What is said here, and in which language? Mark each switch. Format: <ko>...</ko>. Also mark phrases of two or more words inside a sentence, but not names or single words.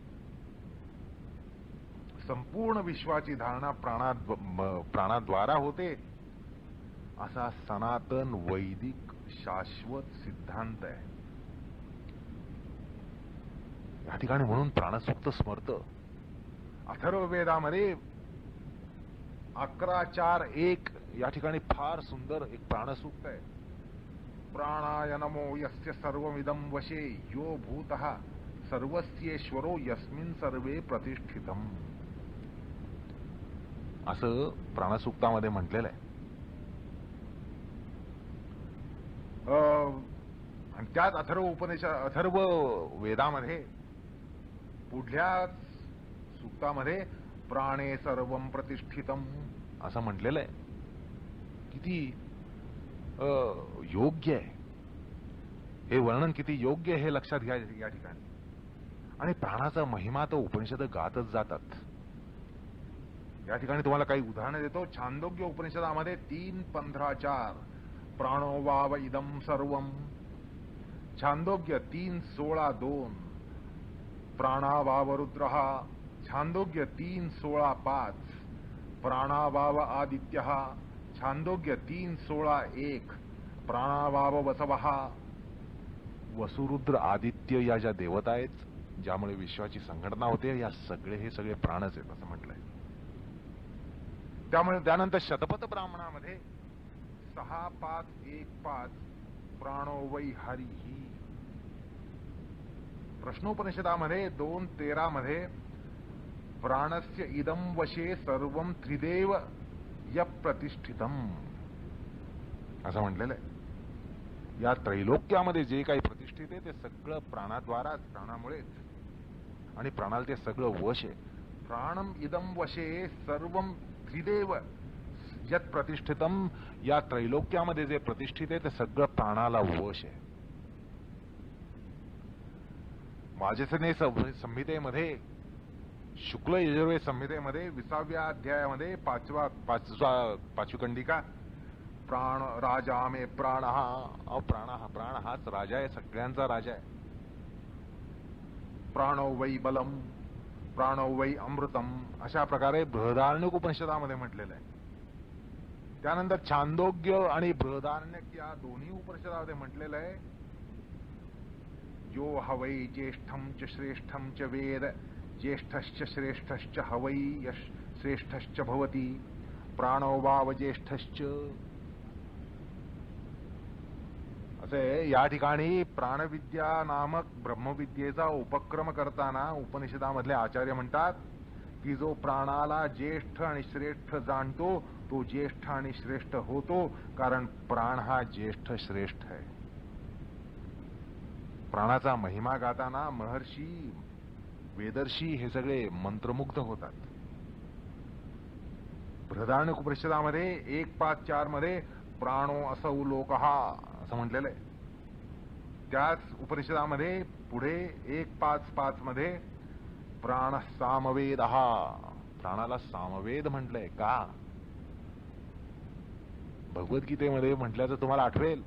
<mr>संपूर्ण विश्वाची धारणा प्राणाद्वारा होते असा सनातन वैदिक शाश्वत सिद्धांत आहे. या ठिकाणी म्हणून प्राणसूक्त स्मरत. अथर्ववेदामध्ये 11:4:1 या ठिकाणी फार सुंदर एक प्राणसूक्त आहे.</mr> <sa>प्राणाय नमो यस्य सर्वमिदं वशे यो भूतः सर्वस्येश्वरो यस्मिन् सर्वे प्रतिष्ठितम्</sa> <mr>असं प्राणसूक्तामध्ये म्हटलेलं आहे. आणि त्याच अथर्व वेदामध्ये पुढल्या सूक्तामध्ये</mr> <sa>प्राणे सर्वं प्रतिष्ठितम</sa> <mr>असं म्हटलेलं आहे. किती योग्य आहे हे वर्णन, किती योग्य हे लक्षात घ्या या ठिकाणी. आणि प्राणाचा महिमा तर उपनिषद गातच जातात. या ठिकाणी तुम्हाला काही उदाहरणं देतो. छांदोग्य उपनिषदामध्ये</mr> <sa>3:15-4 प्राणो वाव इदं सर्वं. छांदोग्य 3:16-2 प्राणावाव रुद्रः. छांदोग्य 3:16-5 प्राणावाव आदित्यः. छांदोग्य 3:16-1 प्राणावाव वसवः.</sa> <mr>वसुरुद्र आदित्य या ज्या देवता आहेत ज्यामुळे विश्वाची संघटना होते, या हे सगळे प्राणच आहेत असं म्हटलंय. त्यामुळे त्यानंतर शतपथ ब्राह्मणामध्ये 6:5-1:5</mr> <sa>प्राणो वै हरिः.</sa> <mr>प्रश्नोपनिषदामध्ये 2:13 मध्ये</mr> <sa>प्राणस्य इदं वशे सर्वं त्रिदेव यप्रतिष्ठितम्</sa> <mr>असं म्हटलेलं आहे. या त्रैलोक्यामध्ये जे काही प्रतिष्ठित आहे ते सगळं प्राणाद्वाराच, प्राणामुळेच. आणि प्राणाला ते सगळं वश आहे.</mr> <sa>प्राणम इदं वशे सर्वं त्रिदेव यत् प्रतिष्ठितम.</sa> <mr>या त्रैलोक्यामध्ये जे प्रतिष्ठित आहे ते सगळं प्राणाला वश आहे. वाजसनेय संहितेमध्ये, शुक्ल यजुर्वेद संहितेमध्ये 20व्या अध्यायामध्ये 5वी कंडिका</mr> <sa>प्राण राजा मे प्राण</sa> <mr>हा. प्राण हाच राजा आहे, सगळ्यांचा राजा आहे.</mr> <sa>प्राणो वै बलम, प्राणो वै अमृतम</sa> <mr>अशा प्रकारे बृहदारण्यक उपनिषदामध्ये म्हटलेलं आहे. त्यानंतर छांदोग्य आणि बृहदारण्यक या दोन्ही उपनिषदामध्ये म्हटलेलं आहे</mr> <sa>यो हवै ज्येष्ठं च श्रेष्ठं च वेद ज्येष्ठश्च श्रेष्ठश्च हवै यश श्रेष्ठश्च भवति प्राणो वाव ज्येष्ठश्च.</sa> <mr>असे या ठिकाणी प्राणविद्या नामक ब्रह्मविद्येचा उपक्रम करताना उपनिषदामधले आचार्य म्हणतात की जो प्राणाला ज्येष्ठ आणि श्रेष्ठ जाणतो तो ज्येष्ठ आणि श्रेष्ठ होतो, कारण प्राण हा ज्येष्ठ श्रेष्ठ आहे. प्राणाचा महिमा गाताना महर्षी, वेदर्षी हे सगळे मंत्रमुग्ध होतात. बृहदारण्यक उपनिषदामध्ये 1:5-4 मध्ये</mr> <sa>प्राणो असौ लोकः</sa> <mr>असं म्हटलेलं आहे. त्याच उपनिषदामध्ये पुढे 1:5-5 मध्ये प्राण सामवेद हा. प्राणाला सामवेद म्हटलंय का? भगवद्गीतेमध्ये म्हटल्याचं तुम्हाला आठवेल.</mr>